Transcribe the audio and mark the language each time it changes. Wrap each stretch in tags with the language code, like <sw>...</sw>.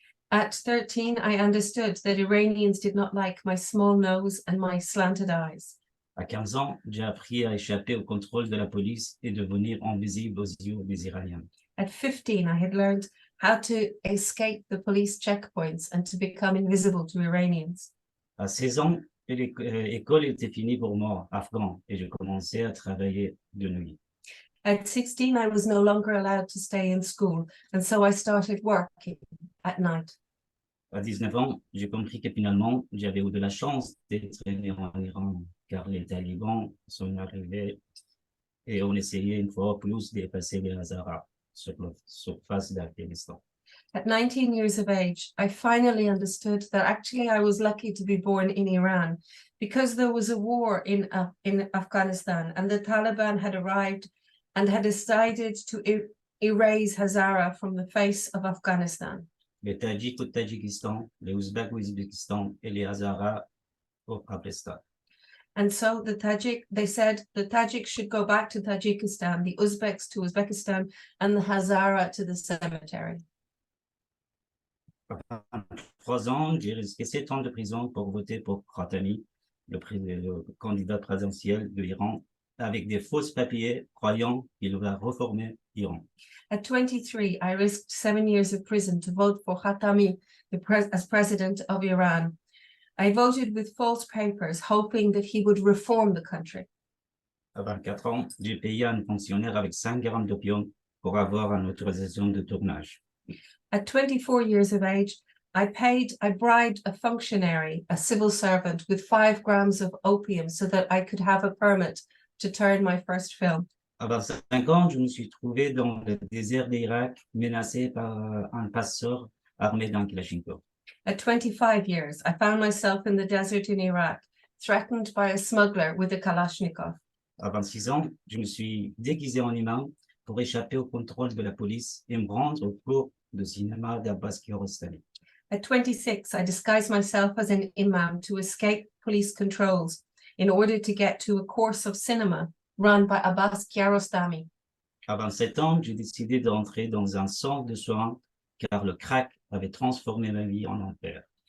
<en>At 13, I understood that Iranians did not like my small nose and my slanted eyes.</en> <fr>À 15 ans, j'ai appris à échapper au contrôle de la police et devenir invisible aux yeux des Iraniens.</fr> <en>At 15, I had learned how to escape the police checkpoints and to become invisible to Iranians.</en> <fr>À 16 ans, l'école était finie pour moi, afghan, et je commençais à travailler de nuit.</fr> <en>At 16, I was no longer allowed to stay in school, and so I started working at night.</en> <fr>À 19 ans, j'ai compris que finalement, j'avais eu de la chance d'être né en Iran, car les talibans sont arrivés et ont essayé une fois plus d'effacer les Hazaras sur la surface d'Afghanistan.</fr> <en>At 19 years of age, I finally understood that actually I was lucky to be born in Iran, because there was a war in Afghanistan, and the Taliban had arrived and had decided to erase Hazara from the face of Afghanistan.</en> <fr>Les Tadjiks au Tadjikistan, les Ouzbeks au Ouzbékistan et les Hazaras au Paristan.</fr> <en>And so they said the Tajiks should go back to Tajikistan, the Uzbeks to Uzbekistan, and the Hazara to the cemetery.</en> <fr>À 3 ans, j'ai risqué 7 ans de prison pour voter pour Khatami, le candidat présidentiel de l'Iran, avec des faux papiers croyant qu'il va reformer l'Iran.</fr> <en>At 23, I risked 7 years of prison to vote for Khatami as president of Iran. I voted with false papers, hoping that he would reform the country.</en> <fr>À 24 ans, j'ai payé un fonctionnaire avec 5 grammes d'opium pour avoir une autorisation de tournage.</fr> <en>At 24 years of age, I bribed a functionary, a civil servant, with 5 grams of opium so that I could have a permit to turn my first film.</en> <fr>À 25 ans, je me suis trouvé dans le désert d'Irak, menacé par un passeur armé d'un Kalachnikov.</fr> <en>At 25 years, I found myself in the desert in Iraq, threatened by a smuggler with a Kalashnikov.</en> <fr>À 26 ans, je me suis déguisé en imam pour échapper au contrôle de la police et me rendre au cours de cinéma d'Abbas Kiarostami.</fr> <en>At 26, I disguised myself as an imam to escape police controls in order to get to a course of cinema run by Abbas Kiarostami.</en> <fr>À 27 ans, j'ai décidé d'entrer dans un centre de soins car le crack avait transformé ma vie en enfer.</fr>